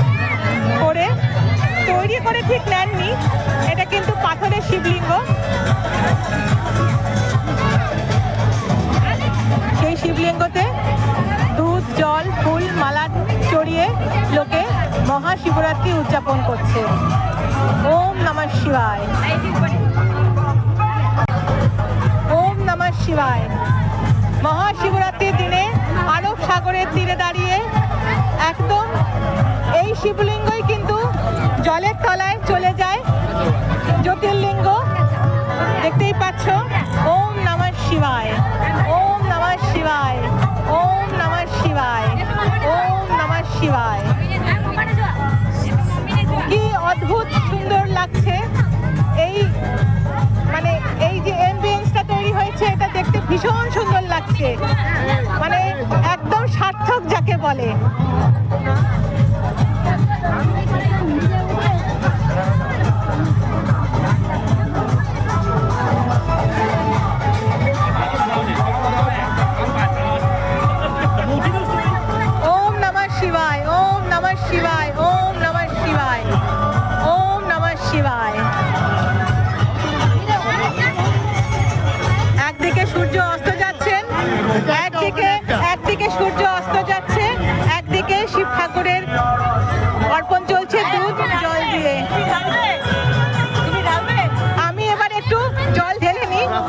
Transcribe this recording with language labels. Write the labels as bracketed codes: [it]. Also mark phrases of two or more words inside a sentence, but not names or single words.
[bn] তৈরি করে ঠিক নেননি, এটা কিন্তু পাথরের শিবলিঙ্গ। সেই শিবলিঙ্গ শিবলিঙ্গতে দুধ জল ফুল মালা চড়িয়ে লোকে মহাশিবরাত্রি উদযাপন করছে। [sa] ওম নমঃ শিবায়, ওম নমঃ শিবায়। [bn] মহাশিবরাত্রির দিনে আরব সাগরের তীরে দাঁড়িয়ে একদম এই শিবলিঙ্গই কিন্তু জলের তলায় চলে যায়। জ্যোতির্লিঙ্গ দেখতেই পাচ্ছ। [sa] ওম নমঃ শিবায়, ওম নমঃ শিবায়, ওম নমঃ শিবায়, ওম নমঃ শিবায়। [bn] কি অদ্ভুত সুন্দর লাগছে এই মানে এই যে অ্যাম্বিয়েন্সটা তৈরি হয়েছে, এটা দেখতে ভীষণ সুন্দর লাগছে, মানে একদম সার্থক যাকে বলে। [sa] ওম নমঃ শিবায়, ওম নমঃ শিবায়, ওম নমঃ শিবায়, ওম নমঃ শিবায়। [bn] একদিকে সূর্য অস্ত যাচ্ছেন, একদিকে সূর্য অস্ত যাচ্ছে, একদিকে শিব ঠাকুরের অর্পণ চলছে দুধ জল দিয়ে। আমি এবার একটু জল ঢেলে নিই।